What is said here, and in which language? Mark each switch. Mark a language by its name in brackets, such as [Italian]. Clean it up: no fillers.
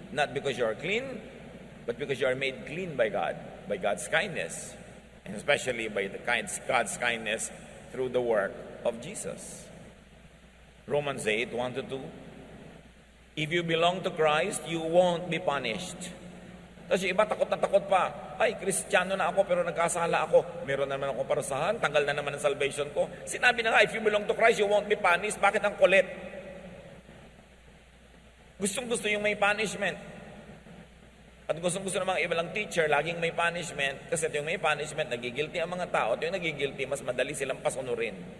[English] Not because you are clean, but because you are made clean by God, by God's kindness, and especially by God's kindness through the work of Jesus. Romans 8, 1-2. If you belong to Christ, you won't be punished. [Filipino] Tapos yung iba takot na takot pa. Ay, Kristiyano na ako pero nagkasala ako. Meron naman akong parusahan, tanggal na naman ang salvation ko. Sinabi na nga, [English] if you belong to Christ, you won't be punished. [Filipino] Bakit ang kulit? Gustong-gusto yung may punishment. At gustong-gusto ng mga ibalang teacher, laging may punishment. Kasi yung may punishment, nagigilty ang mga tao. At yung nagigilty, mas madali silang pasunurin.